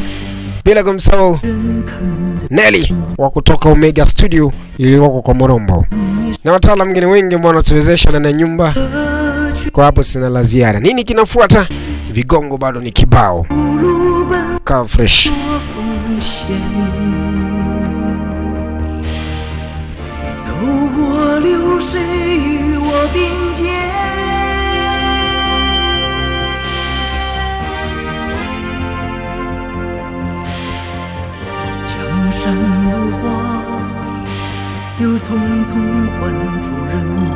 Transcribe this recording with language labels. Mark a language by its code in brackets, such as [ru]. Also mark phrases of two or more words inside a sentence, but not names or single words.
[sw] Bila kumsahau Nelly wa kutoka Omega Studio iliyoko kwa Morombo. Na wataalamu wengine wengi ambao wanatuwezesha na nyumba. Kwa hapo sina la ziada. Nini kinafuata? Vigongo bado ni kibao. Kaa fresh. [zh] 走过流水与我并肩，江山如画，又匆匆换主人。